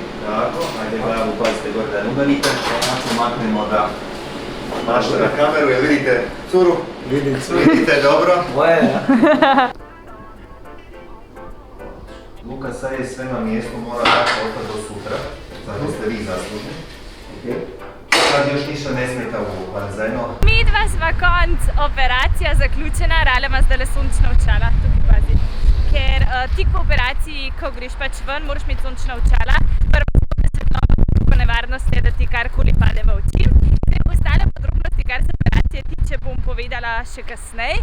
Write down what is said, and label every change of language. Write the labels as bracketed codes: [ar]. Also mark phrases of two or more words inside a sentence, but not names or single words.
[hr] Tako, ajde glavu pazite gore da ne udarite. Onako maknemo da mašta na kameru, jel vidite curu? Vidim curu. Vidite dobro? Moje, ja. Luka, sad je sve na mjestu, mora tako ostati do sutra. Zato ste vi zaslužni. Sad još ništa ne smeta u bazenu. [sl] Midva sva konc, operacija zaključena, Rale ima zdaj sončna očala, tukaj pazi. Ker tik po operaciji, ko greš pač ven, moraš imeti sončna očala. Prvo svetloba, nevarnost je, da ti karkoli pade v oči. Zdaj, ostale podrobnosti, kar se operacije tiče, bom povedala še kasneje.